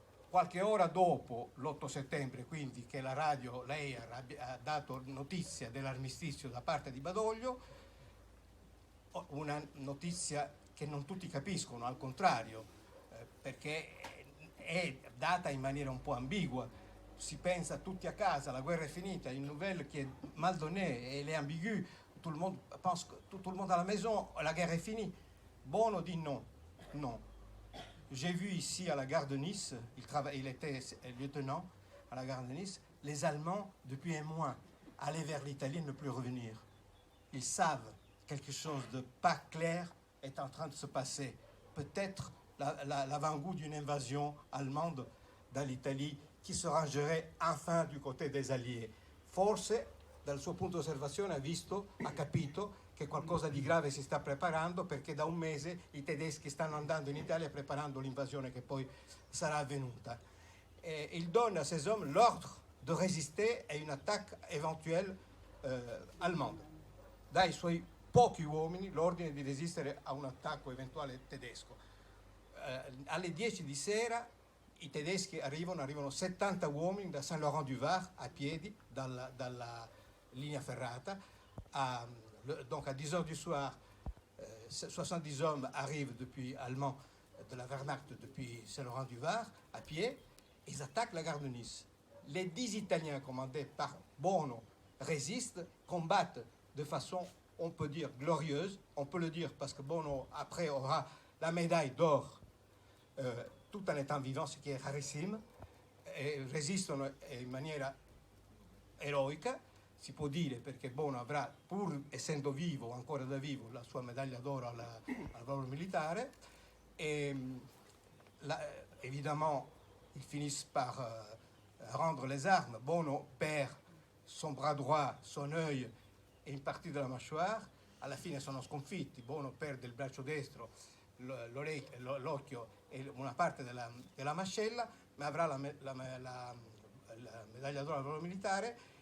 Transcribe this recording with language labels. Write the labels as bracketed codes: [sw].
[it] Qualche ora dopo, l'8 settembre, quindi, che la radio, lei ha dato notizia dell'armistizio da parte di Badoglio, una notizia che non tutti capiscono, al contrario, perché è data in maniera un po' ambigua. si pensa tutti a casa, [fr] la guerre est finie, une nouvelle qui est mal donnée, elle est ambiguë, tout le monde pense, tout le monde à la maison, la guerre est finie. Bono dit non, non. J'ai vu ici à la gare de Nice, il était lieutenant à la gare de Nice, les Allemands, depuis un mois, aller vers l'Italie et ne plus revenir. Ils savent quelque chose de pas clair est en train de se passer. Peut-être l'avant-goût d'une invasion allemande dans l'Italie qui se rangerait enfin du côté des Alliés. [it] Forse, dal suo punto di osservazione, ha capito che qualcosa di grave si sta preparando, perché da un mese i tedeschi stanno andando in Italia preparando l'invasione che poi sarà avvenuta. [fr] Il donne à ces hommes l'ordre de résister à une attaque éventuelle allemande. [it] Dà ai suoi pochi uomini l'ordine di resistere a un attacco eventuale tedesco. Alle 10 di sera i tedeschi arrivano 70 uomini da Saint-Laurent-du-Var a piedi dalla linea ferrata. [fr] Donc à 10 heures du soir, 70 hommes arrivent allemands de la Wehrmacht depuis Saint-Laurent-du-Var à pied. Ils attaquent la gare de Nice. Les 10 Italiens commandés par Bono résistent, combattent de façon, on peut dire, glorieuse. On peut le dire parce que Bono, après, aura la médaille d'or tout en étant vivant, ce qui est rarissime. [it] E resistono in maniera eroica, si può dire, perché Bono avrà, pur essendo vivo, ancora da vivo, la sua medaglia d'oro al valore militare. [fr] Et évidemment, ils finissent par rendre les armes. Bono perd son bras droit, son œil e une partie della mâchoire. [it] Alla fine sono sconfitti. Bono perde il braccio destro, l'occhio e una parte della mascella, ma avrà la medaglia d'oro al valore militare.